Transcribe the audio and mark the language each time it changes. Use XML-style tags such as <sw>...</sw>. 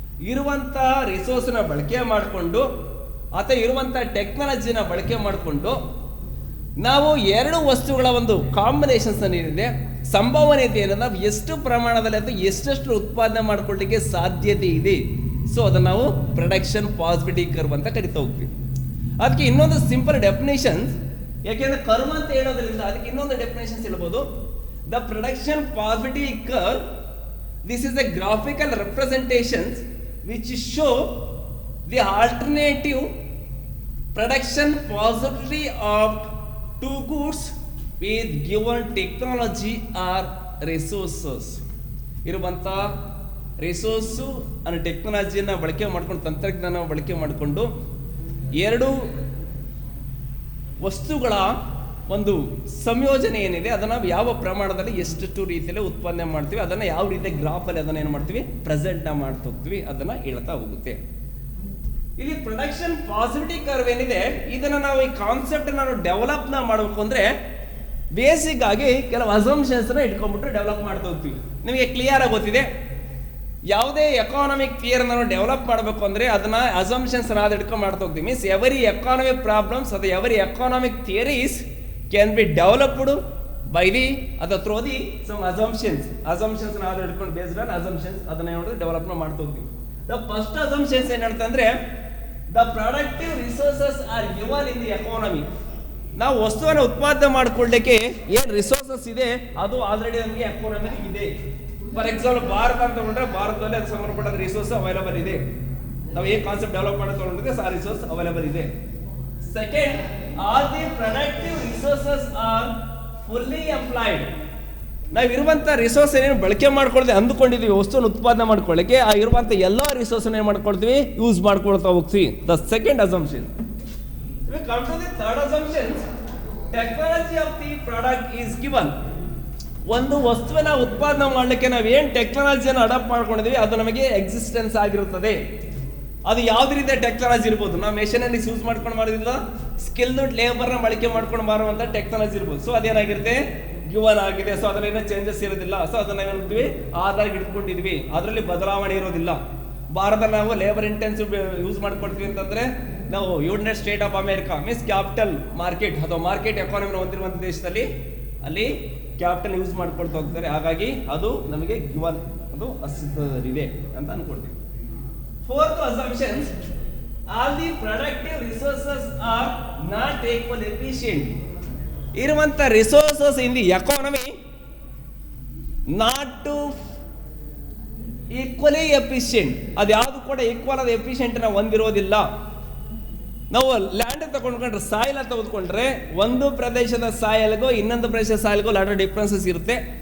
<kn>ಇರುವಂಥ ರಿಸೋರ್ಸ್ನ ಬಳಕೆ ಮಾಡಿಕೊಂಡು ಅಥವಾ ಇರುವಂಥ ಟೆಕ್ನಾಲಜಿನ ಬಳಕೆ ಮಾಡಿಕೊಂಡು ನಾವು 2 ವಸ್ತುಗಳ ಒಂದು ಕಾಂಬಿನೇಷನ್ಸ್ ಏನಿದೆ, ಸಂಭವನೀಯತೆ ಏನಿದೆ, ನಾವು ಎಷ್ಟು ಪ್ರಮಾಣದಲ್ಲಿ ಅಥವಾ ಎಷ್ಟೆಷ್ಟು ಉತ್ಪಾದನೆ ಮಾಡ್ಕೊಳ್ಳಿಕ್ಕೆ ಸಾಧ್ಯತೆ ಇದೆ, ಸೊ ಅದನ್ನು ನಾವು ಪ್ರೊಡಕ್ಷನ್ ಪಾಸಿಬಿಲಿಟಿ ಕರ್ವ್ ಅಂತ ಕರಿತಾ ಹೋಗ್ತೀವಿ. ಅದಕ್ಕೆ ಇನ್ನೊಂದು ಸಿಂಪಲ್ ಡೆಫಿನೇಷನ್ಸ್, ಯಾಕೆಂದ್ರೆ ಕರ್ವ್ ಅಂತ ಹೇಳೋದ್ರಿಂದ ಅದಕ್ಕೆ ಇನ್ನೊಂದು ಡೆಫಿನೇಷನ್ಸ್ ಹೇಳ್ಬೋದು.</kn> <en>The production possibility curve, this is a graphical representations which show the alternative production possibility of 2 goods with given technology or resources.</en> <kn>ಇರುವಂಥ ರಿಸೋರ್ಸು અને ಟೆಕ್ನಾಲಜಿಯನ್ನು ಬಳಕೆ ಮಾಡ್ಕೊಂಡು, ತಂತ್ರಜ್ಞಾನ ಬಳಕೆ ಮಾಡಿಕೊಂಡು 2 ವಸ್ತುಗಳ ಒಂದು ಸಂಯೋಜನೆ ಏನಿದೆ ಅದನ್ನು ನಾವು ಯಾವ ಪ್ರಮಾಣದಲ್ಲಿ ಎಷ್ಟು ರೀತಿಯಲ್ಲಿ ಉತ್ಪಾದನೆ ಮಾಡ್ತೀವಿ, ಅದನ್ನು ಯಾವ ರೀತಿಯ ಗ್ರಾಫಲ್ಲಿ ಅದನ್ನು ಏನು ಮಾಡ್ತೀವಿ, ಪ್ರೆಸೆಂಟ್ನ ಮಾಡ್ತಾ ಹೋಗ್ತೀವಿ, ಅದನ್ನು ಹೇಳ್ತಾ ಹೋಗುತ್ತೆ. ಇಲ್ಲಿ ಪ್ರೊಡಕ್ಷನ್ ಪಾಸಿಬಿಲಿಟಿ ಕರ್ವ್ ಏನಿದೆ ಇದನ್ನು ನಾವು ಈ ಕಾನ್ಸೆಪ್ಟ್ ನಾವು ಡೆವಲಪ್ನ ಮಾಡಬೇಕು ಅಂದರೆ ಬೇಸಿಕ್ ಆಗಿ ಕೆಲವು ಅಸಂಪ್ಷನ್ಸ್ನ ಇಟ್ಕೊಂಡ್ಬಿಟ್ಟು ಡೆವಲಪ್ ಮಾಡ್ತಾ ಹೋಗ್ತೀವಿ. ನಿಮಗೆ ಕ್ಲಿಯರ್ ಆಗಿ ಗೊತ್ತಿದೆ, ಯಾವುದೇ ಎಕಾನಮಿಕ್ ಥಿಯರಿ ನಾವು ಡೆವಲಪ್ ಮಾಡಬೇಕು ಅಂದರೆ ಅದನ್ನ ಅಸಂಪ್ಷನ್ಸ್ ನಾವು ಇಟ್ಕೊಂಡು ಮಾಡ್ತಾ ಹೋಗ್ತೀವಿ.</kn> <en>means every economic problems</en> <kn>ಅಥವಾ</kn> <en>every economic theories can be developed by the ಅಥವಾ through the some assumptions</en> <kn>ನಾವು ಹಿಡ್ಕೊಂಡು</kn> <en>based on assumptions</en> <kn>ಅದನ್ನ ಏನು ಡೆವಲಪ್ ಮಾಡ್ತಾ ಹೋಗ್ತೀವಿ.</kn> <en>the first assumptions</en> <kn>ಏನು ಹೇಳ್ತಾ ಅಂದ್ರೆ</kn> <en>the productive resources are given in the economy.</en> <kn>ನಾವು ವಸ್ತುವನ್ನು ಉತ್ಪಾದನೆ ಮಾಡ್ಕೊಳ್ಳಿಕ್ಕೆ ಏನು ರಿಸೋರ್ಸಸ್ ಇದೆ ಅದು ಆಲ್ರೆಡಿ ನಮಗೆ ಎಕಾನಮಿಲಿ ಇದೆ. ಫಾರ್ ಎಕ್ಸಾಂಪಲ್ ಭಾರತ ಅಂತ ತಗೊಂಡ್ರೆ ಭಾರತದಲ್ಲಿ ಅದು ಸಂಬಂಧಪಟ್ಟ ರಿಸೋರ್ಸ್ ಅವೈಲೇಬಲ್ ಇದೆ. ನಾವು ಏನು ಕಾನ್ಸೆಪ್ಟ್ ಡೆವಲಪ್ ಮಾಡಿ ತಗೊಂಡಿದ್ರೆ ಆ ರಿಸೋರ್ಸ್ ಅವೈಲೇಬಲ್ ಇದೆ.</kn> <en>Second, all the productive resources are fully employed.</en> <kn>ನಾವು ಇರುವಂಥ ರಿಸೋರ್ಸ್ ಏನೇನು ಬಳಕೆ ಮಾಡ್ಕೊಳ್ದೆ ಅಂದುಕೊಂಡಿದ್ದೀವಿ ವಸ್ತುವನ್ನು ಉತ್ಪಾದನೆ ಮಾಡ್ಕೊಳ್ಳಿಕ್ಕೆ, ಆ ಇರುವಂಥ ಎಲ್ಲ ರಿಸೋರ್ಸನ್ನ ಏನು ಮಾಡ್ಕೊಳ್ತೀವಿ, ಯೂಸ್ ಮಾಡ್ಕೊಳ್ತಾ ಹೋಗ್ತೀವಿ.</kn> <en>The second assumption. Come to the third assumption, technology of the product is given.</en> <kn>ಒಂದು ವಸ್ತುವಿನ ಉತ್ಪಾದನೆ ಮಾಡಲಿಕ್ಕೆ ನಾವು ಏನು ಟೆಕ್ನಾಲಜಿಯನ್ನು ಅಡಾಪ್ಟ್ ಮಾಡ್ಕೊಂಡಿದ್ದೀವಿ ಅದು ನಮಗೆ ಎಕ್ಸಿಸ್ಟೆನ್ಸ್ ಆಗಿರುತ್ತದೆ. ಅದು ಯಾವುದೇ ರೀತಿಯ ಟೆಕ್ನಾಲಜಿ ಇರ್ಬೋದು. ನಾವು ಮೆಷಿನರೀಸ್ ಯೂಸ್ ಮಾಡ್ಕೊಂಡು ಮಾಡಿದ್ದ ಸ್ಕಿಲ್ಡ್ ಲೇಬರ್ನ ಬಳಕೆ ಮಾಡ್ಕೊಂಡು ಮಾರುವಂಥ ಟೆಕ್ನಾಲಜಿ ಇರ್ಬೋದು. ಸೊ ಅದೇನಾಗಿರುತ್ತೆ, ಗಿವನ್ ಆಗಿದೆ. ಸೊ ಅದರಲ್ಲಿ ಏನೋ ಚೇಂಜಸ್ ಇರೋದಿಲ್ಲ. ಸೊ ಅದನ್ನ ಏನಿರ್ತೀವಿ, ಆಧಾರ ಇಟ್ಕೊಂಡಿದ್ವಿ, ಅದರಲ್ಲಿ ಬದಲಾವಣೆ ಇರೋದಿಲ್ಲ. ಭಾರತದಲ್ಲಿ ನಾವು ಲೇಬರ್ ಇಂಟೆನ್ಸಿವ್ ಯೂಸ್ ಮಾಡ್ಕೊಡ್ತೀವಿ ಅಂತಂದ್ರೆ ನಾವು United state of America means capital market ಅಥವಾ ಮಾರ್ಕೆಟ್ ಎಕಾನಮಿನ ಹೊಂದಿರುವಂಥ ದೇಶದಲ್ಲಿ ಅಲ್ಲಿ ಕ್ಯಾಪಿಟಲ್ ಯೂಸ್ ಮಾಡ್ಕೊಳ್ತಾ ಹೋಗ್ತಾರೆ. ಹಾಗಾಗಿ ಅದು ನಮಗೆ ಗಿವನ್, ಅದು ಅಸ್ತಿತ್ವದಲ್ಲಿದೆ ಅಂತ ಅನ್ಕೊಳ್ತೀವಿ.</kn> <en>Fourth assumption, all the productive resources are not equally efficient.</en> <kn>ಇರುವಂಥ</kn> <en>Resources in the economy not to equally efficient.</en> <kn>ಅದು ಯಾವುದು ಕೂಡ ಈಕ್ವಲ್ ಆದ ಎಫಿಷಿಯಂಟ್ ನಾವು ಹೊಂದಿರೋದಿಲ್ಲ. ನಾವು ಲ್ಯಾಂಡ್ ತಗೊಂಡ್ಕೊಂಡ್ರೆ, ಸಾಯಿಲ್ ತೆಗೆದುಕೊಂಡ್ರೆ ಒಂದು ಪ್ರದೇಶದ ಸಾಯಲ್ಗೂ ಇನ್ನೊಂದು ಪ್ರದೇಶದ ಸಾಯಲ್ಗೂ ಲಾಟ್ ಆಫ್ ಡಿಫ್ರೆನ್ಸಸ್ ಇರುತ್ತೆ.</kn>